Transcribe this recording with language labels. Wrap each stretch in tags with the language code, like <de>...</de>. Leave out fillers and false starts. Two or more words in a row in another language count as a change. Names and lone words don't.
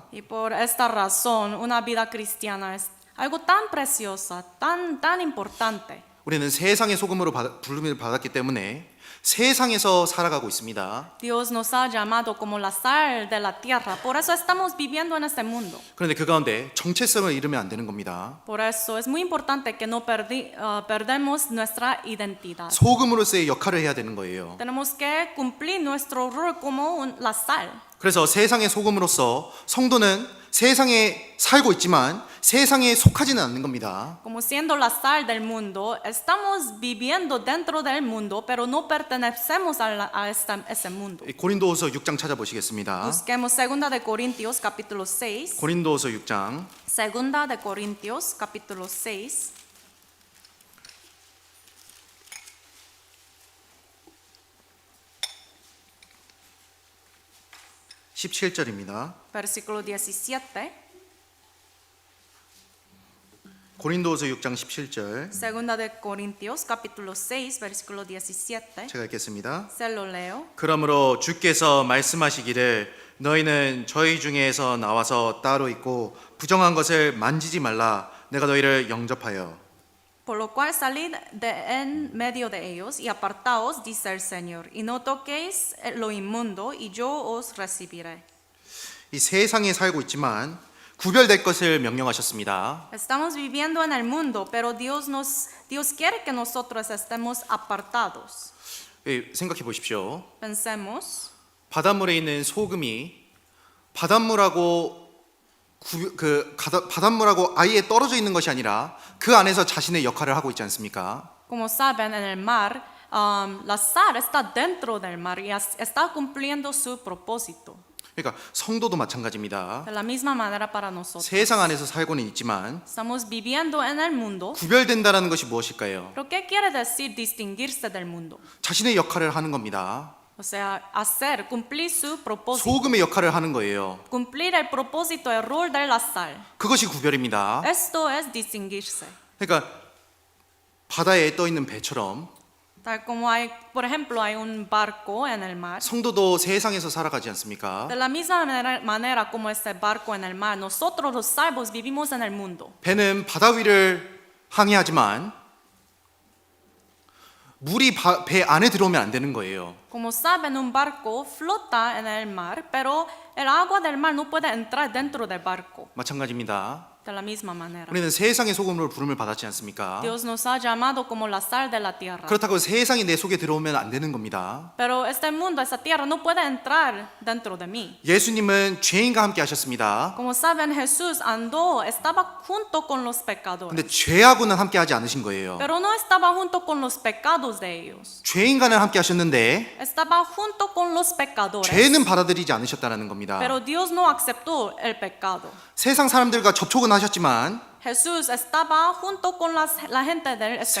<es>Y por esta razón, una vida cristiana es algo tan preciosa, tan importante.</es> <ko>우리는 세상의 소금으로 부름을 받았기 때문에 세상에서 살아가고 있습니다.</ko> <es>Dios nos ha llamado como la sal de la tierra, por eso estamos viviendo en este mundo.</es> <ko>그런데 그 가운데 정체성을 잃으면 안 되는 겁니다.</ko> <es>Por eso es muy importante que no perdemos nuestra identidad.</es> <ko>소금으로서의 역할을 해야 되는 거예요.</ko> <es>Tenemos que cumplir nuestro rol como la sal.</es> <ko>그래서 세상의 소금으로서 성도는 세상에 살고 있지만 세상에 속하지는 않는 겁니다.</ko> <es>Como siendo la sal del mundo, estamos viviendo dentro del mundo, pero no pertenecemos a ese mundo.</es> <ko>고린도후서 6장 찾아보시겠습니다.</ko> <es>Busquemos 2 de Corintios capítulo 6.</es> <ko>고린도후서 6장</ko> <es>2 de Corintios capítulo 6.</es> <ko>17절입니다.</ko> <es>Versículo 17.</es> <ko>고린도후서 6장 17절</ko> <es>2 de Corintios capítulo 6 versículo 17.</es> <ko>제가 읽겠습니다.</ko> <es>Se lo leo.</es> <ko>그러므로 주께서 말씀하시기를 너희는 저희 중에서 나와서 따로 있고 부정한 것을 만지지 말라. 내가 너희를 영접하여.</ko> <es>Por lo cual salid de en medio de ellos y apartaos, dice el Señor, y no toquéis lo inmundo, y yo os recibiré.</es> <ko>이 세상에 살고 있지만 구별될 것을 명령하셨습니다.</ko> <es>Estamos viviendo en el mundo, pero Dios quiere que nosotros estemos apartados.</es> <ko>생각해 보십시오.</ko> <es>Pensemos,</es> <ko>바닷물에 있는 소금이 바닷물하고 바닷물하고 아예 떨어져 있는 것이 아니라 그 안에서 자신의 역할을 하고 있지 않습니까?</ko> <es>Como saben, en el mar, la sal está dentro del mar y está cumpliendo su propósito.</es> <ko>그러니까 성도도 마찬가지입니다.</ko> <es>De la misma manera para nosotros.</es> <ko>세상 안에서 살고는 있지만</ko> <es>Estamos viviendo en el mundo.</es> <ko>구별된다라는 것이 무엇일까요?</ko> <es>¿Pero qué quiere decir distinguirse del mundo?</es> <ko>자신의 역할을 하는 겁니다.</ko> <es>O sea, hacer, cumplir su propósito.</es> <ko>소금의 역할을 하는 거예요.</ko> <es>Cumplir el propósito, el rol de la sal.</es> <ko>그것이 구별입니다.</ko> <es>Esto es distinguirse.</es> <ko>그러니까 바다에 떠 있는 배처럼</ko> <es>Tal como hay, por ejemplo, hay un barco en el mar.</es> <ko>성도도 세상에서 살아가지 않습니까?</ko> <es>De la misma manera como ese barco en el mar, nosotros los salvos vivimos en el mundo.</es> <ko>배는 바다 위를 항해하지만 물이 배 안에 들어오면 안 되는 거예요.</ko> <es>Como saben, un barco flota en el mar, pero el agua del mar no puede entrar dentro del barco.</es> <ko>마찬가지입니다.</ko> <es>De la misma manera.</es> <ko>우리는 세상의 소금으로 부름을 받았지 않습니까?</ko> <es>Dios nos ha llamado como la sal de la tierra.</es> <ko>그렇다고 세상이 내 속에 들어오면 안 되는 겁니다.</ko> <es>Pero este mundo, esta tierra, no puede entrar dentro de mí.</es> <ko>예수님은 죄인과 함께 하셨습니다.</ko> <es>Como saben, Jesús andó, estaba junto con los pecadores.</es> <ko>근데 죄하고는 함께 하지 않으신 거예요.</ko> <es>Pero no estaba junto con los pecados de ellos.</es> <ko>죄인과는 함께 하셨는데</ko> <es>Estaba junto con los pecadores.</es> <ko>죄는 받아들이지 않으셨다는 겁니다.</ko> <es>Pero Dios no aceptó el pecado.</es> <ko>세상 사람들과 접촉은 하셨지만</ko> <es>Jesús estaba junto con la gente de este</es>